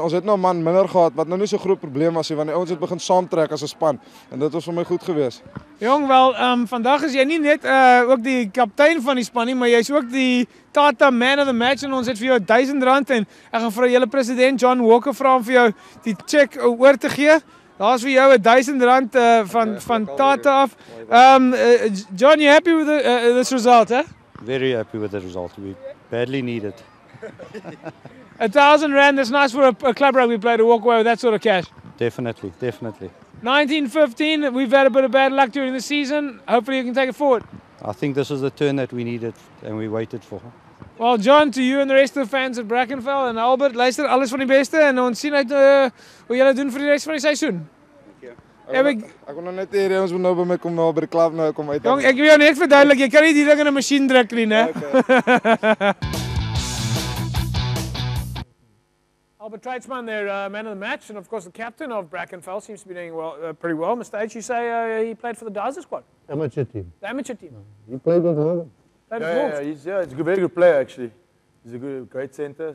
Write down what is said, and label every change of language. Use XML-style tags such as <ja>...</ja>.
<af>Ons het nou 'n man minder gehad wat nou nie so groot probleem was nie, want die ouens het begin saamtrek as 'n span en dit was vir my goed geweest. Jong, wel, vandag is jy nie net ook die kaptein van die span nie, maar jy's ook die Tata Man of the Match en ons het vir jou R1000 en ek gaan vir julle president John Walker vra om vir jou die check oor te gee. Daar's vir jou R1000 van Tata af.</af> <en>John, you happy with this result, eh? Very happy with the result. We badly need it. R1,000, that's nice for a club rugby player to walk away with that sort of cash. Definitely, definitely. 19-15, we've had a bit of bad luck during the season. Hopefully you can take it forward. I think this was the turn that we needed and we waited for. Well, John, to you and the rest of the fans at Brackenfell</en> <af>en Albert, luister, alles van die beste en ons sien uit hoe julle doen vir die res van die seisoen. Ek wil nou net hê ons moet nou by my kom nou by die klub nou kom uit. Jong, ek wil jou net verduidelik, jy kan nie die ding in 'n masjien druk nie, né?</af> <en>Okay. Albert Tradesman, their man of the match, and of course the captain of Brackenfell seems to be doing pretty well. Mr. H, you say he played for the Dazers squad? Amateur team. The amateur team. He played with Morgan. He's a very good player actually. He's a great centre.</en>